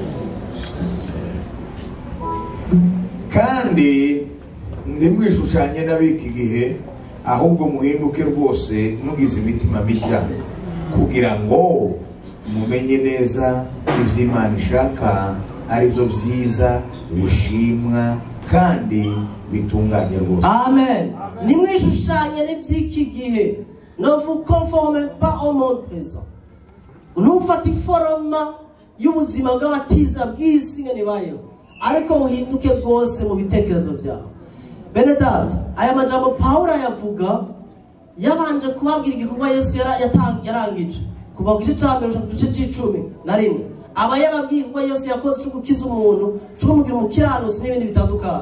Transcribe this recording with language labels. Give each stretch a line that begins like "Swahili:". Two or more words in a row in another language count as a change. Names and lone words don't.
Kinyarwanda: Kandi ndimwishushanye n'abiki gihe ahubwo muhinduke rwose mugize imitima mishya kugira ngo mumenye neza iby'Imana ishaka ari byo byiza bishimwa kandi bitunganye rwose. Amen. Nimwishushanye n'iby'iki gihe.
French: Ne vous conformez pas au monde présent.
Kinyarwanda: Nufata iforoma y'ubuzima bw'abatiza bw'isi ngene bayo. Ariko uhinduke rwose mu bitekerezo byawe. Bene data, aya majambo Paulo yavuga yabanje kubabwira igikorwa Yesu yarangije. Kuva ku gice cya 1 ku gice c'10 na rimwe. Aba yababwiye ko Yesu yakoze cyo gukiza umuntu, cyo kumugira umukiranusi n'ibindi bitandukanye.